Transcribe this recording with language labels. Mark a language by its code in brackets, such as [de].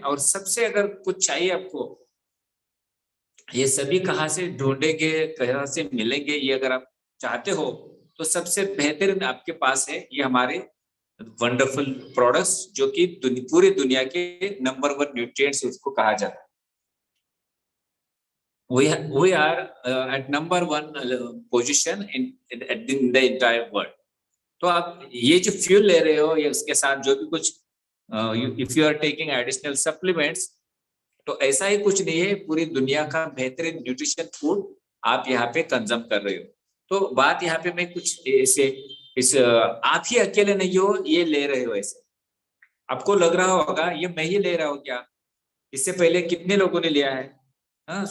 [hi] और सबसे अगर कुछ चाहिए आपको, ये सभी कहाँ से ढूंढेंगे, कहाँ से मिलेंगे, ये अगर आप चाहते हो तो सबसे बेहतरीन आपके पास है ये हमारे वंडरफुल प्रोडक्ट्स, जो कि पूरी दुनिया के नंबर 1 न्यूट्रिएंट्स उसको कहा जाता है। [en] we are at number 1 position in the entire world। [hi] तो आप ये जो फ्यूल ले रहे हो, ये उसके साथ जो भी कुछ [en] if you are taking additional supplements, [hi] तो ऐसा ही कुछ नहीं है, पूरी दुनिया का बेहतरीन न्यूट्रिशन फूड आप यहाँ पे कंज्यूम कर रहे हो। तो बात यहाँ पे मैं कुछ इस आप ही अकेले नहीं हो ये ले रहे हो, ऐसे आपको लग रहा होगा ये मैं ही ले रहा हूँ क्या, इससे पहले कितने लोगों ने लिया है।